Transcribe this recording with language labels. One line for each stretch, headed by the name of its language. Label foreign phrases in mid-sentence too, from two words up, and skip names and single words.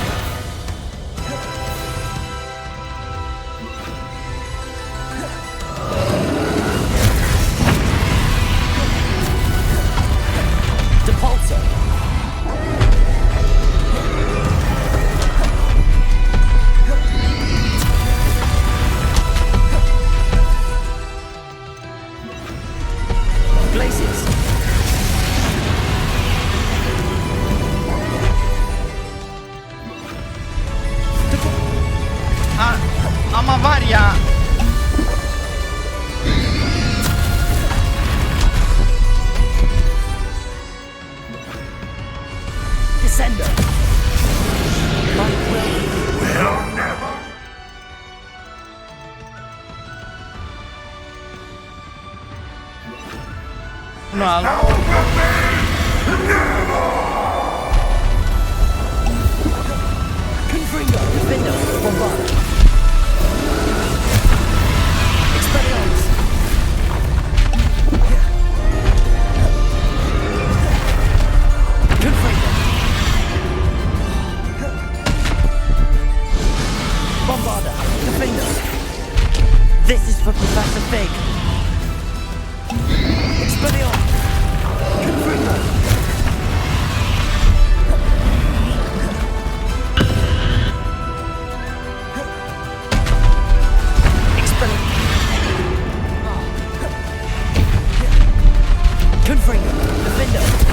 English: Depulsor. Glaciers.
Turkish: Ha, ama var ya.
English: Descender.
Turkish: Bunu al.
English: Confringo. Defender. Bombarder. Expelliarmus. Confringo. Bombarder. Defender. This is for Professor Fig. Expelliarmus. Confringo. Confringo. Defender.